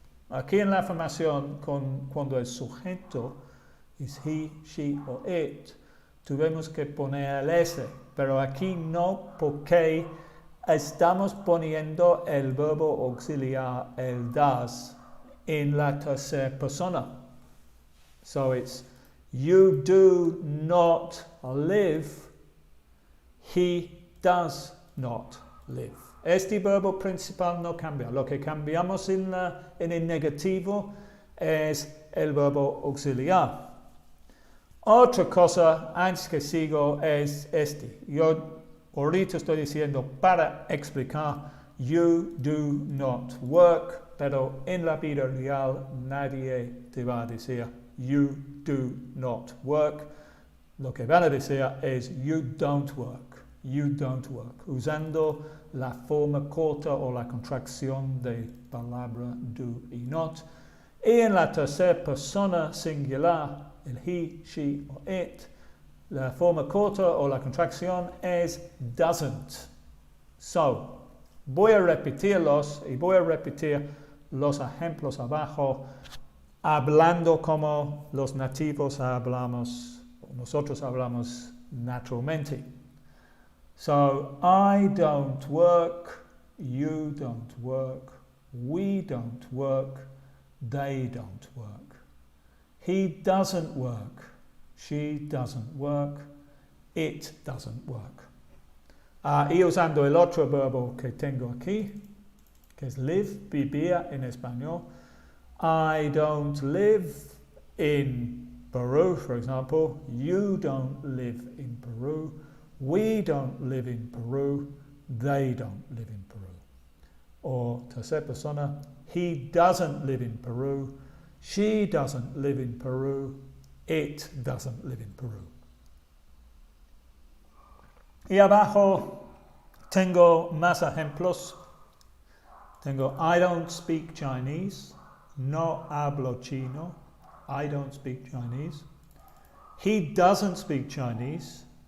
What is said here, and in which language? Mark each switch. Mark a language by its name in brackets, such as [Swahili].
[Spanish] Aquí en la afirmación, cuando el sujeto es he, she o it, tuvimos que poner el S, pero aquí no, porque estamos poniendo el verbo auxiliar, el das, en la tercera persona. [English] It's you do not live, he does not live. [Spanish] Este verbo principal no cambia. Lo que cambiamos en el negativo es el verbo auxiliar. Otra cosa antes que sigo es este. Yo ahorita estoy diciendo para explicar [English] you do not work, [Spanish] pero en la vida real nadie te va a decir you do not work. Lo que van a decir es [English] you don't work, [Spanish] usando la forma corta o la contracción de palabra do y not. Y en la tercera persona singular, el he, she o it, la forma corta o la contracción es doesn't. So, voy a repetirlos y voy a repetir los ejemplos abajo, hablando como los nativos hablamos, nosotros hablamos naturalmente. [English] So, I don't work, you don't work, we don't work, they don't work. He doesn't work, she doesn't work, it doesn't work. [Spanish] Y usando el otro verbo que tengo aquí, que es live, vivir en español. [English] I don't live in Peru, for example. You don't live in Peru. We don't live in Peru. They don't live in Peru. [Spanish] O tercera persona, [English] he doesn't live in Peru. She doesn't live in Peru. It doesn't live in Peru. [Spanish] Y abajo tengo más ejemplos. Tengo [English] I don't speak Chinese. [Spanish] No hablo chino. [English] I don't speak Chinese. He doesn't speak Chinese.